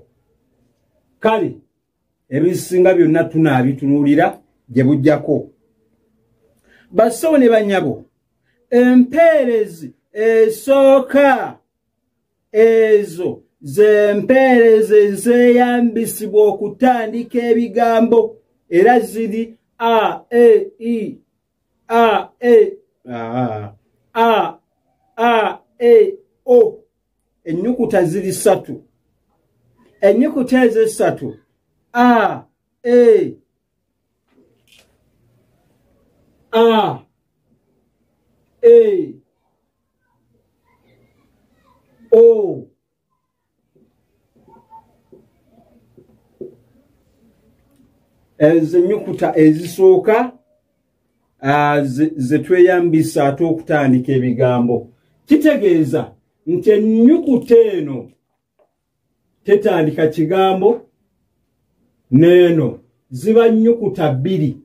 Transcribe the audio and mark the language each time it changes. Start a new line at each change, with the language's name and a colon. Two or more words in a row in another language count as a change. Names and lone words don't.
Ganda: Kale ebisinga byonna tunaabitunuulira gye bujjako. Basawo ne bannyabo, empeerezi esooka ezo z'empeerezi ezeeyambisibwa okutandika ebigambo era ziri a, e, i, a, e, o. Ennyukuta ziri ssatu. Ennyukuta ezo essatu a, e, o. Ezo ennyukuta ezisooka ze tweyambisa ate okutandika ebigambo. Kitegeeza nti ennyukuta eno tetandika kigambo, n'eno ziba nnyukuta bbiri.